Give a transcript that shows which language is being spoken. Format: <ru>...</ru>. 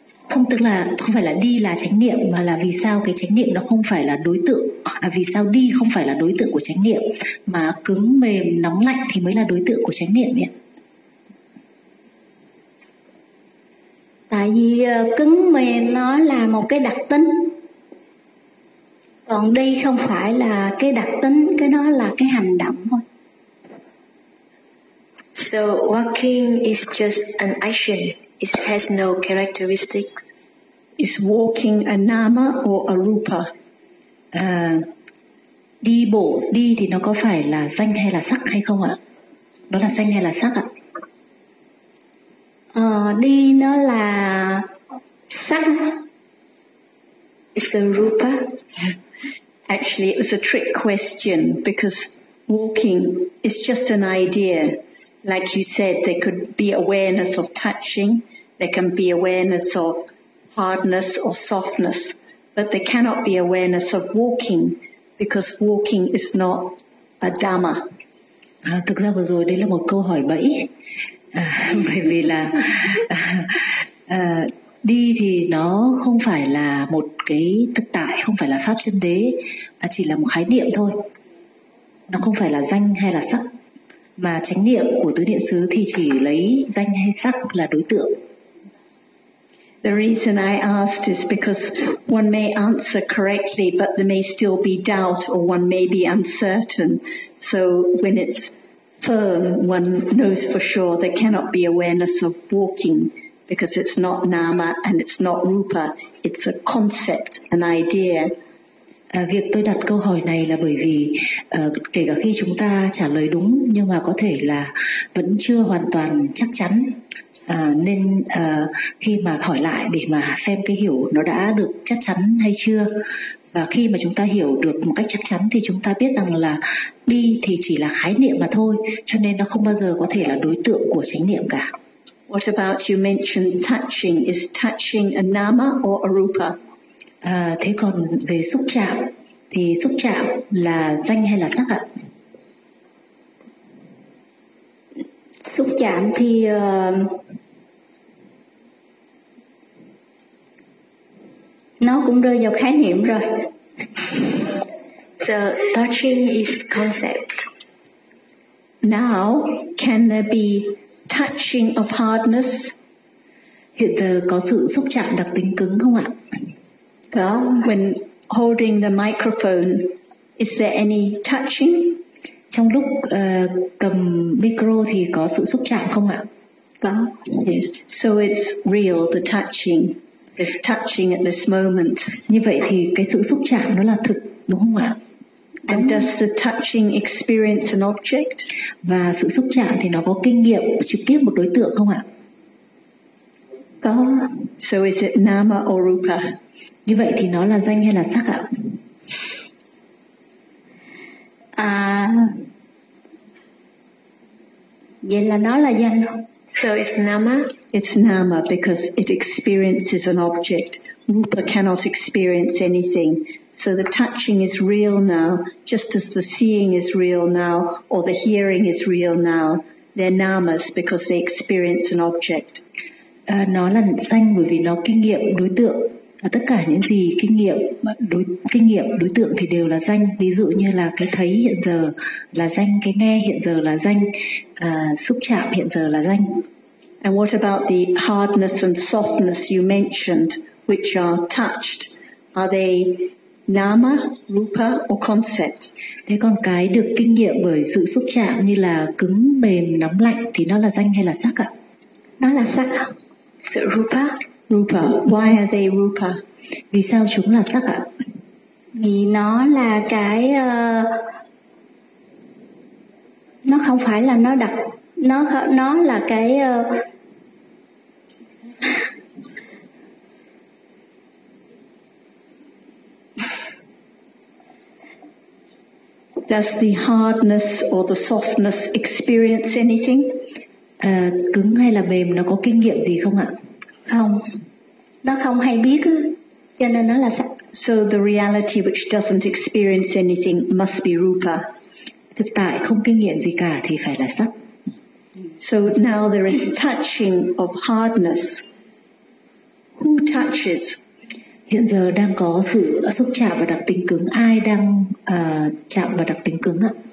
<vi>Không, tức là không phải là đi là chánh niệm, mà là vì sao cái chánh niệm nó không phải là đối tượng, vì sao đi không phải là đối tượng của chánh niệm, mà cứng mềm nóng lạnh thì mới là đối tượng của chánh niệm ấy. Tại vì cứng mềm nó là một cái đặc tính, còn đi không phải là cái đặc tính, cái đó là cái hành động thôi.</vi> <en>So walking is just an action. It has no characteristics. Is walking a nama or a rupa?</en> <vi>Đi bộ, đi thì nó có phải là danh hay là sắc hay không ạ? Đó là danh hay là sắc ạ? Đi nó là sắc.</vi> <en>It's a rupa. Actually, it was a trick question, because walking is just an idea. Like you said, there could be awareness of touching. There can be awareness of hardness or softness, but there cannot be awareness of walking, because walking is not a dhamma.</en> <vi>Thực ra vừa rồi đấy là một câu hỏi bẫy, bởi vì là đi thì nó không phải là một cái thực tại, không phải là pháp chân đế, mà chỉ là một khái niệm thôi. Nó không phải là danh hay là sắc, mà chánh niệm của tứ niệm xứ thì chỉ lấy danh hay sắc là đối tượng.</vi> <en>The reason I asked is because one may answer correctly, but there may still be doubt, or one may be uncertain. So when it's firm, one knows for sure there cannot be awareness of walking, because it's not nama and it's not rupa. It's a concept, an idea.</en> <vi>Việc tôi đặt câu hỏi này là bởi vì kể cả khi chúng ta trả lời đúng, nhưng mà có thể là vẫn chưa hoàn toàn chắc chắn. Nên khi mà hỏi lại để mà xem cái hiểu nó đã được chắc chắn hay chưa. Và khi mà chúng ta hiểu được một cách chắc chắn thì chúng ta biết rằng là đi thì chỉ là khái niệm mà thôi, cho nên nó không bao giờ có thể là đối tượng của chánh niệm cả.</vi> <en>What about you mentioned touching? Is touching a nama or a rupa?</en> <vi>Thế còn về xúc chạm thì xúc chạm là danh hay là sắc ạ? Xúc chạm thì nó cũng rơi vào khái niệm rồi.</vi> <en>So touching is concept. Now, can there be touching of hardness?</en> <vi>Hiện giờ có sự xúc chạm đặc tính cứng không ạ? Có.</vi> <en>When holding the microphone, is there any touching?</en> <vi>Trong lúc cầm micro thì có sự xúc chạm không ạ? Có.</vi> <en>Yes. So it's real, the touching. It's touching at this moment.</en> <vi>Như vậy thì cái sự xúc chạm nó là thực, đúng không ạ?</vi> <en>And does the touching experience an object?</en> <vi>Và sự xúc chạm thì nó có kinh nghiệm trực tiếp một đối tượng không ạ? Có.</vi> <en>So is it nama or rupa?</en> <vi>Như vậy thì nó là danh hay là sắc ạ? À, vậy là nó là danh.</vi> <en>So it's nama? It's nama because it experiences an object. Rupa cannot experience anything. So the touching is real now, just as the seeing is real now, or the hearing is real now. They're namas because they experience an object.</en> <vi>Nó là danh bởi vì nó kinh nghiệm đối tượng. Tất cả những gì kinh nghiệm đối tượng thì đều là danh. Ví dụ như là cái thấy hiện giờ là danh, cái nghe hiện giờ là danh, xúc chạm hiện giờ là danh.</vi> <en>And what about the hardness and softness you mentioned, which are touched? Are they nama, rupa or concept?</en> <vi>Thế còn cái được kinh nghiệm bởi sự xúc chạm như là cứng, mềm, nóng, lạnh thì nó là danh hay là sắc ạ? Nó là sắc ạ.</vi> <en>So rupa? Rupa. Why are they rupa?</en> <vi>Vì sao chúng là sắc ạ? Vì nó là cái nó không phải là nó đặc, nó là cái</vi> <en>Does the hardness or the softness experience anything?</en> <vi>Cứng hay là mềm nó có kinh nghiệm gì không ạ? Không. Nó không hay biết cho nên nó là sắc.</vi> <en>So the reality which doesn't experience anything must be rupa.</en> <vi>Thực tại không kinh nghiệm gì cả thì phải là sắc.</vi> <en>So now there is touching of hardness. Who touches?</en> <vi>Hiện giờ đang có sự xúc chạm và đặc tính cứng. Ai đang chạm và đặc tính cứng ạ?</vi>